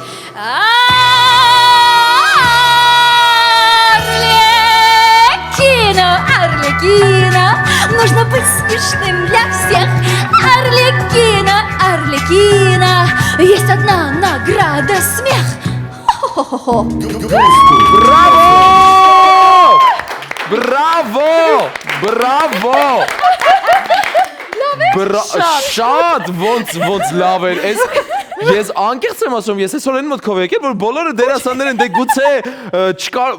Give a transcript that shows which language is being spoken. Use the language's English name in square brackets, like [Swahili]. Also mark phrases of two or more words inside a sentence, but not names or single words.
[Russian] Арлекина, нужно быть смешным для всех. Арлекина, есть одна награда — смех. Хо-хо-хо-хо. [Armenian] Բրավո։ Շատ ոնց լավ էր։ Ես անկեղծ եմ ասում, ես այսօր այն մտքով եկել, որ բոլորը դերասաններ են, դե գուցե չկար։